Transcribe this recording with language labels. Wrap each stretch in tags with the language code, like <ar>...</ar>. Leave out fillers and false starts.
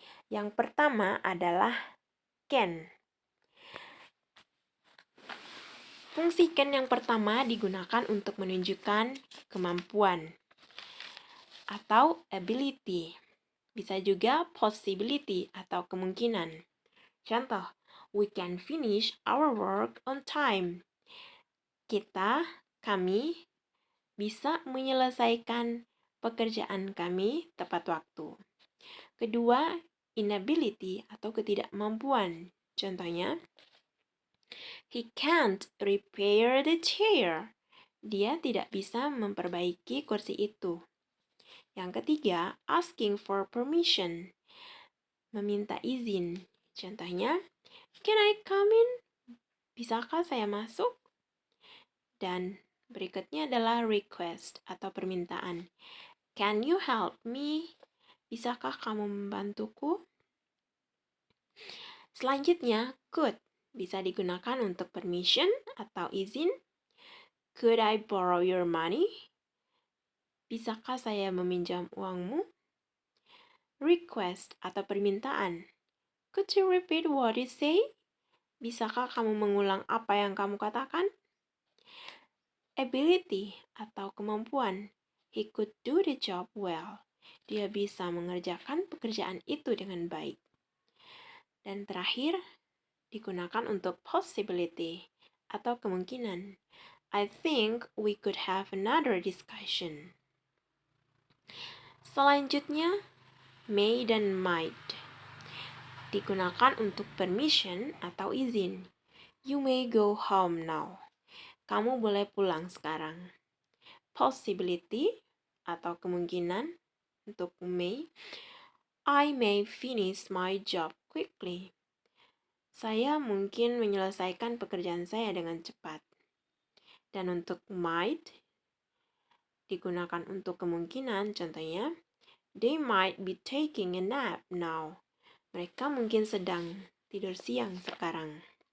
<id>Yang pertama adalah can. Fungsi can yang pertama digunakan untuk menunjukkan kemampuan atau ability. Bisa juga possibility atau kemungkinan.</id> <en>Contoh, we can finish our work on time.</en> <id>Kami bisa menyelesaikan pekerjaan kami tepat waktu. Kedua, inability atau ketidakmampuan.</id> <en>Contohnya, he can't repair the chair.</en> <id>Dia tidak bisa memperbaiki kursi itu. Yang ketiga,</id> <en>asking for permission.</en> <id>Meminta izin. Contohnya,</id> <en>can I come in?</en> <id>Bisakah saya masuk? Dan berikutnya adalah request atau permintaan.</id> <en>Can you help me?</en> <id>Bisakah kamu membantuku? Selanjutnya, could bisa digunakan untuk permission atau izin.</id> <en>Could I borrow your money?</en> <id>Bisakah saya meminjam uangmu? Request atau permintaan.</id> <en>Could you repeat what you say?</en> <id>Bisakah kamu mengulang apa yang kamu katakan? Ability atau kemampuan.</id> <en>He could do the job well.</en> <id>Dia bisa mengerjakan pekerjaan itu dengan baik. Dan terakhir, digunakan untuk possibility atau kemungkinan.</id> <en>I think we could have another discussion.</en> <id>Selanjutnya, may dan might. Digunakan untuk permission atau izin.</id> <en>You may go home now.</en> <id>Kamu boleh pulang sekarang. Possibility atau kemungkinan untuk may.</id> <en>I may finish my job quickly.</en> <id>Saya mungkin menyelesaikan pekerjaan saya dengan cepat. Dan untuk might digunakan untuk kemungkinan, contohnya,</id> <en>they might be taking a nap now.</en> <id>Mereka mungkin sedang tidur siang sekarang.</id>